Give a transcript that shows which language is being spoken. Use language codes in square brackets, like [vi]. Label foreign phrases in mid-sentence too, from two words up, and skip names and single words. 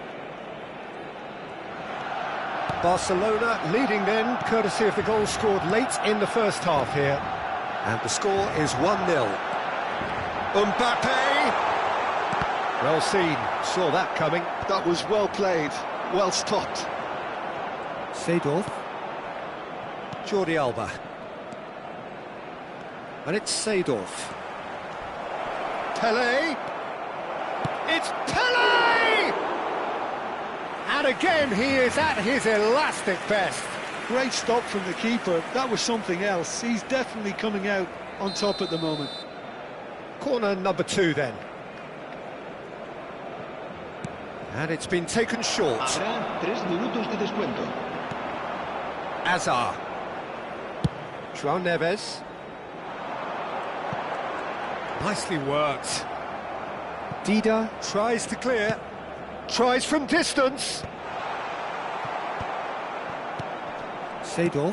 [en] Barcelona leading then, courtesy of the goal scored late in the first half here. And the score is 1-0. Mbappe! Well seen, saw that coming. That was well played, well stopped. Seedorf. Jordi Alba. And it's Seedorf. Pelé! It's Pelé! And again, he is at his elastic best. Great stop from the keeper. That was something else. He's definitely coming out on top at the moment. Corner number 2 then. And it's been taken short. [es] Habrá 3 minutos de descuento. [en] Hazard. João Neves. Nicely worked. Dida tries to clear. Tries from distance. Seedorf.